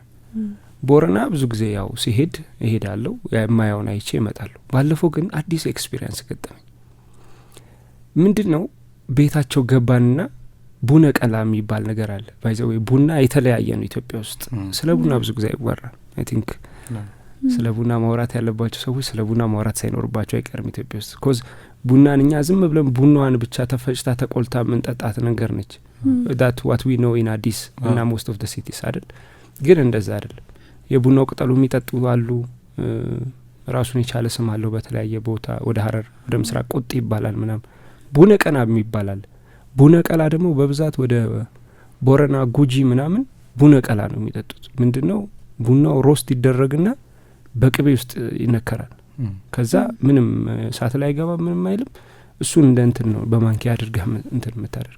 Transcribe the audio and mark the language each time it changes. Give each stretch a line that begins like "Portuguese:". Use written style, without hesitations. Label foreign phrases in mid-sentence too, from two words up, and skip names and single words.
Amharic: ቦረና ብዙ ጊዜ ያው ሲሄድ እሄዳለሁ የማያውን አይቼ እመጣለሁ። ባለፈው ግን አዲስ ኤክስፒሪየንስ ገጠመኝ። ምንድነው ቤታቸው ገባንና ቡና ቀላ የሚባል ነገር አለ። ባይዘው ቡና የተለያየ ነው ኢትዮጵያ ውስጥ። ስለ ቡና ብዙ ጊዜ አይወራም።
English: I think
Amharic: ስለ ቡና ማውራት ያለባቸው ሰዎች ስለ ቡና ማውራት ሳይኖርባቸው አይቀርም ኢትዮጵያ ውስጥ። ኮዝ ቡናን እኛ ዝም ብለን ቡናዋን ብቻ ተፈጭታ ተቆልታ የምንጠጣት ነገር ነች።
English: that what we know in
Amharic: አዲስ እና
English: most of the cities
Amharic: አይደል? ግን እንደዛ አይደለም። የቡናው ቅጠሉ የሚጠጡ አሉ። ራሱን የቻለ ስም አለው በተለያየ ቦታ። ወደ ሀረር ወደ ምስራቅ ቁጥ ይባላል ምናም። ቡነ ቀና የሚባላል። ቡነ ቀላ ደግሞ በብዛት ወደ ቦረና ጉጂ ምናምን ቡነ ቀላ ነው የሚጠጡት። ምንድነው ቡናው ሮስት ይደረግና በቅቤ ውስጥ ይነከራል። ከዛ ምንም ሳት ላይ ገባ ምንም አይልም። እሱን እንደ እንትን ነው በማንኪያ አድርገህ እንትን የምታደርገው።